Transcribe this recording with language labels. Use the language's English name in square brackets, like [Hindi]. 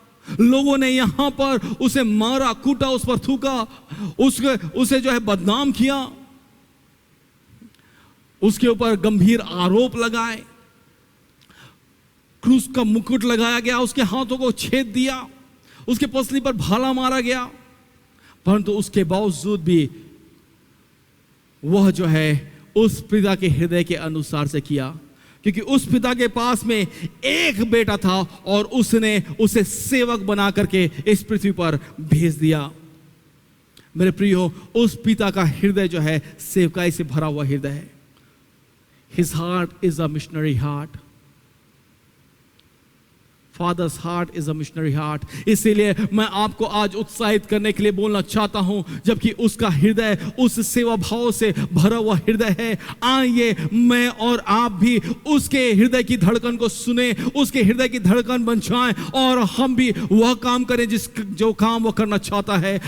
[Hindi] लोगों ने यहां पर उसे मारा, कूटा, उस पर थूका, उसे जो है बदनाम किया, उसके ऊपर गंभीर आरोप लगाए, क्रूस का मुकुट लगाया गया, उसके हाथों को छेद दिया, उसके पसली पर भाला मारा गया, परंतु उसके बावजूद भी वह जो है उस पिता के हृदय के अनुसार से किया। क्योंकि उस पिता के पास में एक बेटा था और उसने उसे सेवक बना करके इस पृथ्वी पर भेज दिया। मेरे प्रियो, उस पिता का हृदय जो है सेवकाई से भरा हुआ हृदय है। [English] His heart is a missionary heart. Father's heart is a missionary heart. [Hindi] इसीलिए मैं आपको आज उत्साहित करने के लिए बोलना चाहता हूं, जबकि उसका हृदय उस सेवा भाव से भरा हुआ हृदय है। आइए मैं और आप भी उसके हृदय की धड़कन को सुने, उसके हृदय की धड़कन बन जाएं और हम भी वह काम करें जो काम वो करना चाहता है।